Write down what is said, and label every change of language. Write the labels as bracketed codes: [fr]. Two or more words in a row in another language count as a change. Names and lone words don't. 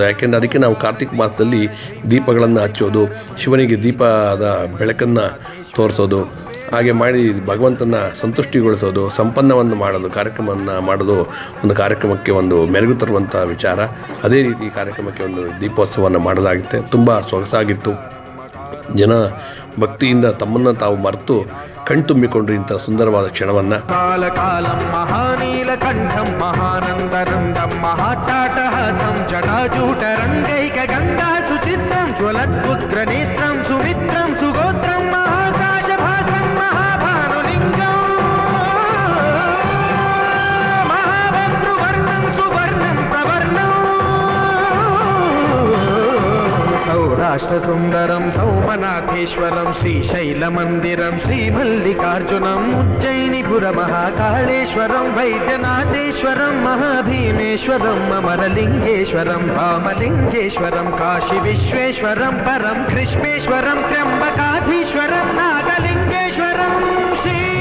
[kn] ಯಾಕೆಂದರೆ ಅದಕ್ಕೆ ನಾವು ಕಾರ್ತಿಕ ಮಾಸದಲ್ಲಿ ದೀಪಗಳನ್ನು ಹಚ್ಚೋದು, ಶಿವನಿಗೆ ದೀಪದ ಬೆಳಕನ್ನು ತೋರಿಸೋದು, ಹಾಗೆ ಮಾಡಿ ಭಗವಂತನ ಸಂತುಷ್ಟಿಗೊಳಿಸೋದು, ಸಂಪನ್ನವನ್ನು ಮಾಡೋದು, ಕಾರ್ಯಕ್ರಮವನ್ನು ಮಾಡೋದು ಒಂದು ಕಾರ್ಯಕ್ರಮಕ್ಕೆ ಒಂದು ಮೆರುಗು ತರುವಂಥ ವಿಚಾರ. ಅದೇ ರೀತಿ ಕಾರ್ಯಕ್ರಮಕ್ಕೆ ಒಂದು ದೀಪೋತ್ಸವವನ್ನು ಮಾಡಲಾಗುತ್ತೆ. ತುಂಬ ಸೊಗಸಾಗಿತ್ತು. ಜನ ಭಕ್ತಿಯಿಂದ ತಮ್ಮನ್ನು ತಾವು ಮರೆತು ಕಣ್ತುಂಬಿಕೊಂಡ್ರು ಇಂಥ ಸುಂದರವಾದ ಕ್ಷಣವನ್ನು. [sa] ಕಾಲಕಾಲಂ ಮಹಾನೀಲಕಂಠಂ ಮಹಾನಂದರಂದಂ ಮಹಾಟಾಟಹಾಸಂ ಜಟಾಜೂಟರಂಗೈಕ ಗಂಗಾ ಸುಚಿತ್ರಂ ಜ್ವಲದ್ಭುಗ್ರನೇತ್ರಂ ಸುಮಿತ್ರಂ ಸುಗೋತ್ರಂ ಮಹಾಕಾಶಭಾಸಂ ಮಹಾಭಾನುಲಿಂಗಂ ಮಹಾಭದ್ರುವರ್ಣಂ ಸುವರ್ಣಂ ಪ್ರವರ್ಣಂ ಸೌರಾಷ್ಟ್ರಸುಂದರಂ ಸೌಮನಾಥೇಶ್ವರಂ ಶ್ರೀಶೈಲಮಂದಿರಂ ಶ್ರೀಮಲ್ಲಿಕಾರ್ಜುನಂ ಉಜ್ಜಯಿನಿಪುರ ಮಹಾಕಾಳೇಶ್ವರಂ ವೈದ್ಯನಾಥೇಶ್ವರಂ ಮಹಾಭೀಮೇಶ್ವರಂ ಅಮರಲಿಂಗೇಶ್ವರಂ ರಾಮಲಿಂಗೇಶ್ವರಂ ಕಾಶಿ ವಿಶ್ವೇಶ್ವರಂ ಪರಂ ಕೃಷ್ಣೇಶ್ವರಂ ತ್ರ್ಯಂಬಕಾಧೀಶ್ವರಂ ನಾಗಲಿಂಗೇಶ್ವರಂ ಶ್ರೀ